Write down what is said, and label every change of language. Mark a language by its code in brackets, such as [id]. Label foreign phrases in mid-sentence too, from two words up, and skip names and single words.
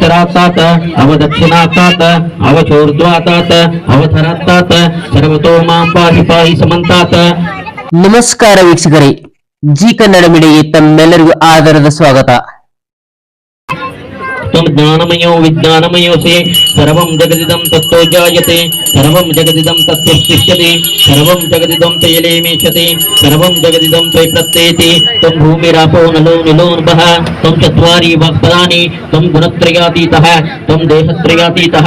[sa] अवोत्तरातात अवदक्षिणातात अवचोर्ध्वातात अवधरातात सर्वतो मां पाहि पाहि समन्तात. [kn] ನಮಸ್ಕಾರ ವೀಕ್ಷಕರೇ, ಜಿ ಕನ್ನಡ ಮೀಡಿಯಾಗೆ ತಮ್ಮೆಲ್ಲರಿಗೂ ಆದರದ ಸ್ವಾಗತ. [sa] त्वं ज्ञानमयो विज्ञानमयोऽसि सर्वं जगदिदं तत्तो जायते सर्वं जगदिदं तत्तिष्ठति सर्वं जगदिदं तैलेमेष्यति सर्वं जगदिदं त्वयि प्रत्येति. त्वं भूमिरापो नलो निलोर्वः त्वं चत्वारि वाक्पदानि त्वं गुणत्रयातीतः त्वं देहत्रयातीतः